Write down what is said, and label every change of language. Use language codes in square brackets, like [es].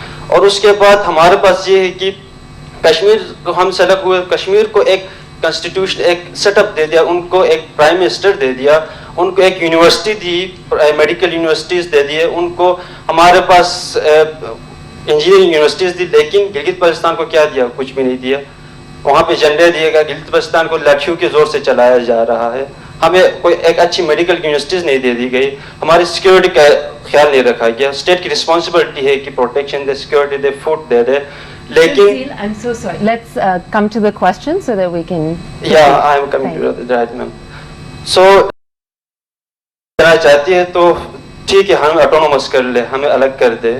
[ur] اور اس کے بعد ہمارے پاس یہ ہے کہ کشمیر کو ہم سلگ ہوئے, کشمیر کو ایک کنسٹیٹیوشن ایک سیٹ اپ دے دیا, ان کو ایک پرائم منسٹر دے دیا, ان کو ایک یونیورسٹی دی, میڈیکل یونیورسٹیز دے دیے, ان کو ہمارے پاس انجینئرنگ یونیورسٹیز دی, لیکن گلگت بلتستان کو کیا دیا, کچھ بھی نہیں دیا. وہاں پہ جھنڈے دیے گا, گلگت بلتستان کو لاٹھیوں کے زور سے چلایا جا رہا ہے. ہمیں کوئی ایک اچھی میڈیکل یونیورسٹیز نہیں دے دی گئی, ہماری سیکیورٹی کا خیال نہیں رکھا گیا. اسٹیٹ کی رسپانسبلٹی ہے کہ پروٹیکشن دے, سیکیورٹی دے, فوڈ دے دے, لیکن [en] I'm so sorry. Let's come to the question so that we can. Yeah, I am coming to that, ma'am. [ur] So چاہتی ہے تو ٹھیک ہے, ہم اٹونومس کر لے, ہمیں الگ کر دے.